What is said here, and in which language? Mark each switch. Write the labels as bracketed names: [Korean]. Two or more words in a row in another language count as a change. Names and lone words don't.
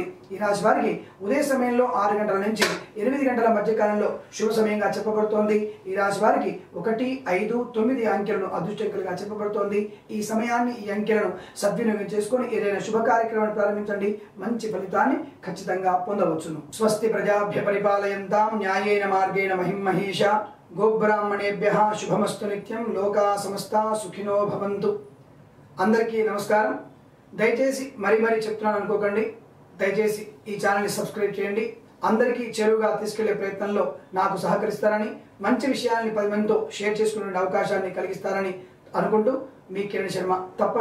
[Telugu] ఈ రాశి వారికి ఉదయ సమయంలో 6 గంటల నుంచి 8 గంటల మధ్య కాలంలో శుభ సమయంగా చెప్పబడుతోంది. ఈ రాశి వారికి 1, 5, 9 అంకెలను అదృష్టంగా చెప్పబడుతోంది. ఈ సమయాన్ని ఈ అంకెలను సద్వినియోగం చేసుకొని ఏదైనా శుభ కార్యక్రమాన్ని ప్రారంభించండి. మంచి ఫలితాన్ని ఖచ్చితంగా పొందవచ్చును. [Sanskrit] స్వస్తి ప్రజాభ్య పరిపాలయంతాం న్యాయేన మార్గేణ మహిం మహేష. గోబ్రాహ్మణేభ్యః శుభమస్తు నిత్యం. లోకా సమస్తా సుఖినో భవంతు. [Telugu] అందరికీ నమస్కారం. దయచేసి మరీ చెప్తున్నాను అనుకోకండి. దయచేసి ఈ ఛానల్ని సబ్స్క్రైబ్ చేయండి. అందరికీ చేరువుగా తీసుకెళ్లే ప్రయత్నంలో నాకు సహకరిస్తారని, మంచి విషయాల్ని 10 మందితో షేర్ చేసుకునే అవకాశాన్ని కలిగిస్తారని అనుకుంటూ మీ కిరణ్ శర్మ.